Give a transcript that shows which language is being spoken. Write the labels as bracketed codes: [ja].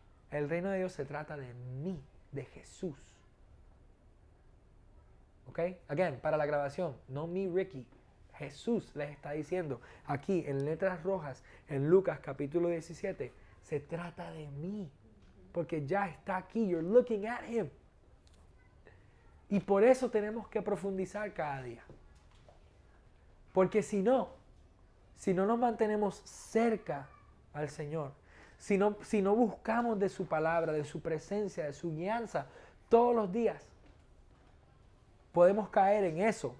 [es] El reino de Dios se trata de mí, de Jesús. ¿Ok? [en] Again, [es] para la grabación, no me, Ricky. Jesús les está diciendo aquí en letras rojas, en Lucas capítulo 17, se trata de mí. Porque ya está aquí, [en] you're looking at him. [es] Y por eso tenemos que profundizar cada día. Porque si no nos mantenemos cerca al Señor, si no buscamos de su palabra, de su presencia, de su guianza todos los días, podemos caer en eso.